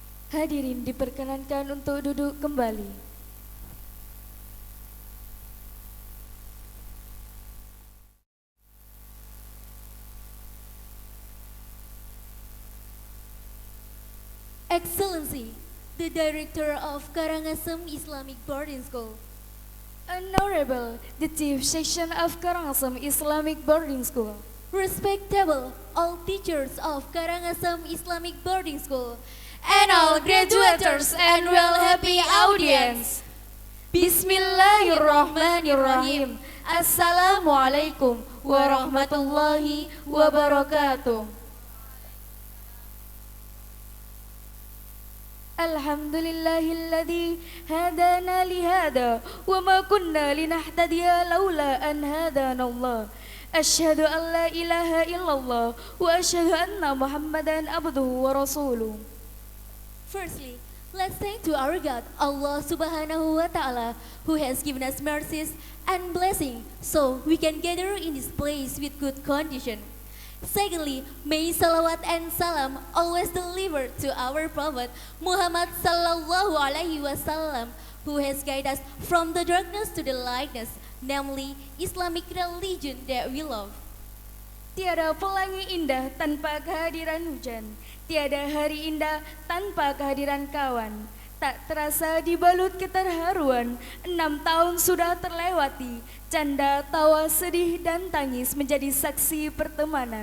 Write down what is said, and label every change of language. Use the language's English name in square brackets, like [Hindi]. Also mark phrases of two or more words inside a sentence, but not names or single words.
[Indonesian] Hadirin diperkenankan untuk duduk kembali. [English] Excellency, the Director of Karangasem Islamic Boarding School. Honorable, the Chief Section of Karangasem Islamic Boarding School. Respectable, all teachers of Karangasem Islamic Boarding School. And all graduates and well happy audience. [Arabic] بسم الله الرحمن الرحيم السلام عليكم ورحمة الله وبركاته. الحمد لله الذي هدانا لهذا وما كنا لنهتدي لولا أن هدانا الله. أشهد أن لا إله إلا الله وأشهد أن محمدا عبده ورسوله. [English] Firstly, let's thank to our God, Allah [Arabic] سبحانه وتعالى, [English] who has given us mercies and blessing so we can gather in this place with good condition. Secondly, may salawat and salam always delivered to our Prophet Muhammad [Arabic] صلى الله عليه وسلم, [English] who has guided us from the darkness to the lightness, namely Islamic religion that we love. [Indonesian] Tiada pelangi indah tanpa kehadiran hujan, tiada hari indah tanpa kehadiran kawan. Tak terasa dibalut keterharuan, 6 tahun sudah terlewati, canda, tawa, sedih, dan tangis menjadi saksi pertemanan.